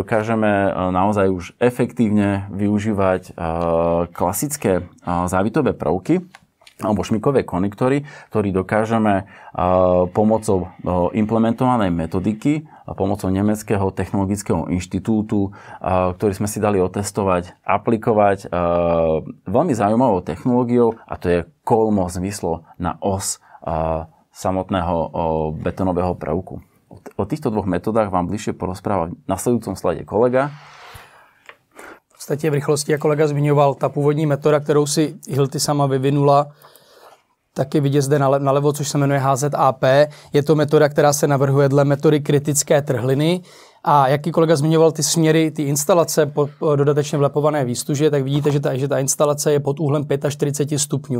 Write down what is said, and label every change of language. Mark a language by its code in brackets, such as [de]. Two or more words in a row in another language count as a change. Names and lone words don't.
[sk] dokážeme naozaj už efektívne využívať klasické závitové prvky alebo šmykové konektory, ktorý dokážeme pomocou implementovanej metodiky, pomocou Nemeckého technologického inštitútu, ktorý sme si dali otestovať, aplikovať veľmi zaujímavou technológiou, a to je kolmo zmyslo na os samotného betónového prvku. O týchto dvoch metodách vám bližšie porozpráva v nasledujúcom slajde kolega. [cs] V podstatě v rychlosti, jak kolega zmiňoval, ta původní metoda, kterou si Hilti sama vyvinula, taky vidět zde nalevo, což se jmenuje HZAP. Je to metoda, která se navrhuje dle metody kritické trhliny. A jaký kolega zmiňoval ty směry, ty instalace po dodatečně vlepované výstuže, tak vidíte, že ta instalace je pod úhlem 45 stupňů.